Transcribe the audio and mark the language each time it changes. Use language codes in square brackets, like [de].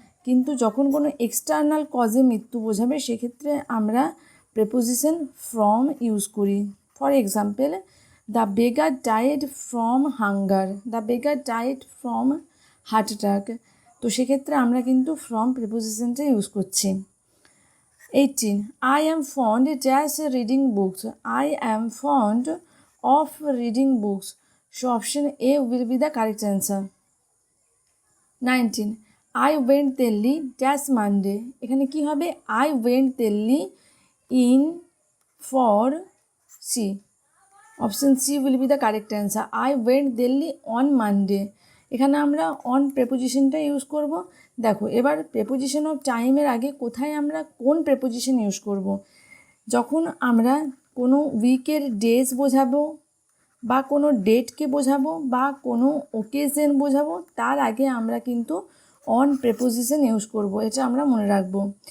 [bn] কিন্তু যখন কোনো এক্সটার্নাল কজে মৃত্যু বোঝাবে সেক্ষেত্রে আমরা প্রেপোজিশন ফ্রম ইউজ করি। [en] For example, the beggar died from hunger, the beggar died from heart attack. [bn] তো সেক্ষেত্রে আমরা কিন্তু ফ্রম প্রেপোজিশনটা ইউজ করছি। [en] 18. I am fond just reading books. I am fond of reading books. So option A will be the correct answer. 19. I went Delhi just Monday. [bn] এখানে কি হবে, [en] I went Delhi in for C. Option C will be the correct answer. I went Delhi on Monday. [bn] এখানে আমরা on প্রেপোজিশনটা use করব। দেখো এবার preposition of টাইমের আগে কোথায় আমরা কোন প্রেপোজিশন ইউজ করব, যখন আমরা কোনো উইকের ডেজ বোঝাবো বা কোনো ডেটকে বোঝাবো বা কোনো ওকেশন বোঝাবো, তার আগে আমরা কিন্তু অন প্রেপোজিশন ইউজ করব, এটা আমরা মনে রাখবো।